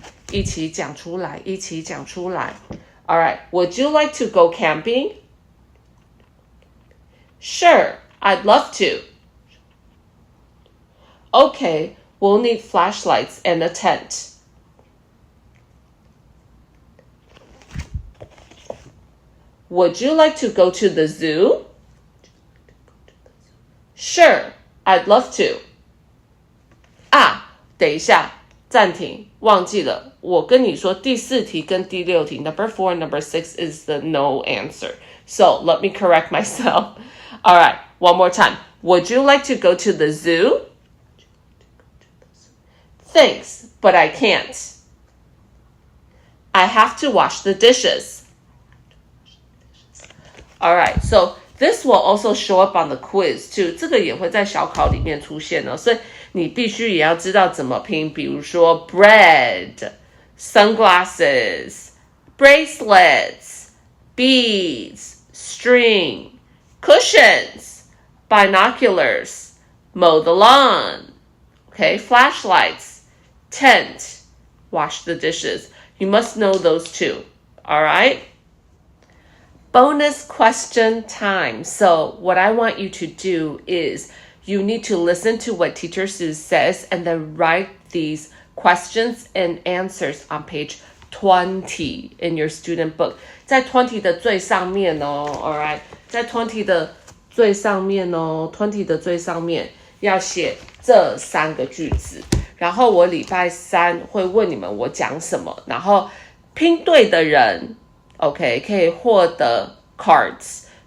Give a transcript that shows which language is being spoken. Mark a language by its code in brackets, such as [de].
[zh] 一起讲出来，一起讲出来。 [en] All right. Would you like to go camping? Sure, I'd love to. Okay, we'll need flashlights and a tent. Would you like to go to the zoo? Sure, I'd love to. [zh] 等一下，暂停，忘记了，我跟你说第4题跟第6题 [en] number 4 and number 6 is the no answer. So let me correct myself. All right, one more time. Would you like to go to the zoo? Thanks, but I can't. I have to wash the dishes. All right, so this will also show up on the quiz too. [zh] 这个也会在小考里面出现哦，所以你必须也要知道怎么拼，比如说 [en] bread, sunglasses, bracelets, beads, string, cushions, binoculars, mow the lawn, okay, flashlights, tent, wash the dishes. You must know those two, all right? Bonus question time. So what I want you to do is you need to listen to what Teacher Sue says and then write these questions and answers on page 20 in your student book. [zh] 在20的最上面哦 alright? 在20的最上面哦 20的最上面要写这3个句子，然后我礼拜3会问你们我讲什么，然后拼对的人 OK 可以获得 cards.